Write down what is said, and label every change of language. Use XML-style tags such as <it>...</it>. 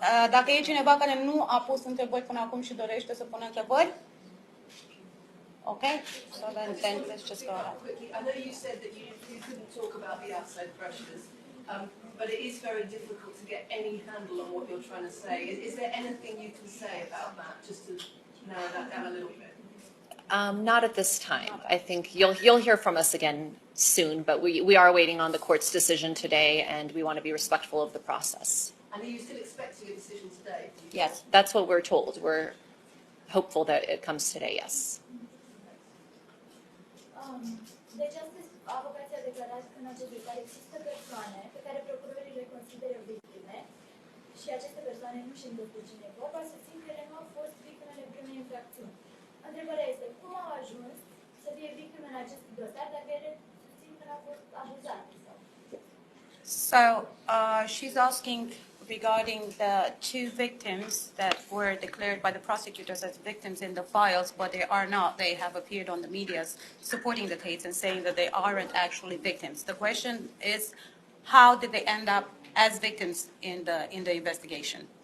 <ro>Dacă e cineva care nu a pus întrebări până acum și dorește să pună întrebări?</ro> <en>Okay, so then let's just go ahead. Quickly, I know you said that you couldn't talk about the outside pressures, but it is very difficult to get any handle on what you're trying to say. Is there anything you can say about that, just to narrow that down a little bit? Not at this time. I think you'll hear from us again soon, but we are waiting on the court's decision today, and we want to be respectful of the process. And are you still expecting a decision today? Yes, that's what we're told. We're hopeful that it comes today, yes.</en> <ro>Deci astăzi avocația a declarat în acest dosar există persoane pe care procurorii le consideră victime și aceste persoane nu știu despre cine e vorba, susțin că ele nu au fost victimele primei infracțiuni. Întrebarea este cum au ajuns să fie victime în acest dosar dacă ele susțin că n-au fost abuzate?</ro> <en>So she's asking regarding the two victims that were declared by the prosecutors as victims in the files, but they are not. They have appeared on the media supporting the Tates and saying that they aren't actually victims. The question is, how did they end up as victims in the investigation?</en>